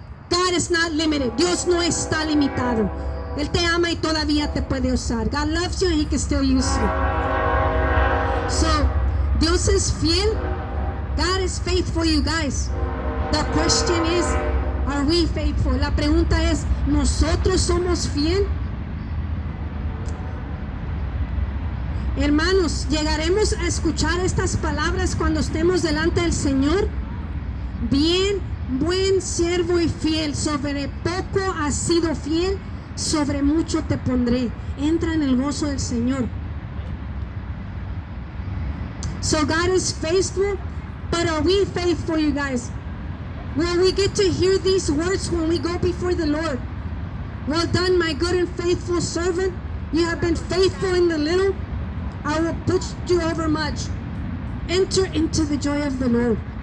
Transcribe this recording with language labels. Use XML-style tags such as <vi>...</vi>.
<en>God is not limited.</en> <es>Dios no está limitado. Él te ama y todavía te puede usar.</es> <en>God loves you and He can still use you. So,</en> <es>Dios es fiel.</es> <en>God is faithful, you guys. The question is, are we faithful?</en> <es>La pregunta es, ¿nosotros somos fiel? Hermanos, ¿llegaremos a escuchar estas palabras cuando estemos delante del Señor? Bien, buen siervo y fiel, sobre poco has sido fiel, sobre mucho te pondré. Entra en el gozo del Señor.</es> <en>So God is faithful, but are we faithful, you guys? Will we get to hear these words when we go before the Lord? Well done, my good and faithful servant. You have been faithful in the little. I will put you over much. Enter into the joy of the Lord.</en>